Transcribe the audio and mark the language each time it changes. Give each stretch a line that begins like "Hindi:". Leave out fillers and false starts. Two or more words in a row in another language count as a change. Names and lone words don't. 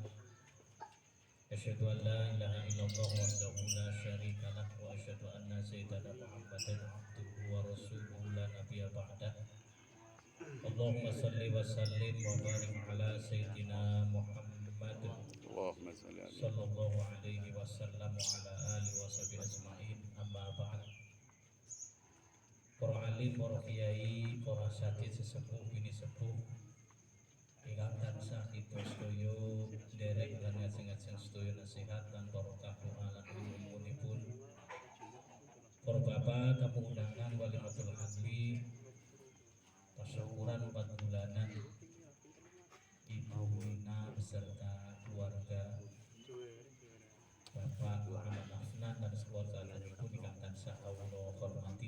Arabic: أشهد أن لا إله إلا الله وحده لا شريك له وأشهد أن سيدنا محمدا عبده ورسوله لا نبي بعده. اللهم صل وسلم وبارك على سيدنا محمد اللهم صل على صلى الله عليه وسلم وعلى آله وصحبه أجمعين، أما بعد.
Javanese: Para alim, para kiai, para asatidz sesepuh bini sepuh ingkang tansah kita sedaya nderek lan ngajeng-ajeng sedaya nasihat lan barokah doa lan ilmunipun. Para bapak tamu undangan
Arabic: وليمة الحمل,
Javanese: tasyukuran 4 bulanan Ibu Nina
Indonesian: beserta keluarga,
Javanese: Bapak Muhammad Afnan
Indonesian: dan keluarga
Javanese: pun ingkang tansah kawula hormati.